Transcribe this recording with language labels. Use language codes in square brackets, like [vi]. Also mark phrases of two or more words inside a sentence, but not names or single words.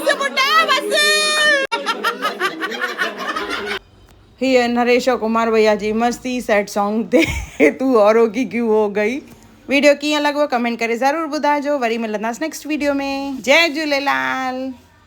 [sd] हीअ नरेश कुमार भैया जी मस्ती [en] sad song [sd] ते तू औरों की क्यों हो गई वीडियो कीअं लॻो कमेंट करे ज़रूरु ॿुधाइजो वरी मिलंदासीं [en] next video [sd] में जय झूलेलाल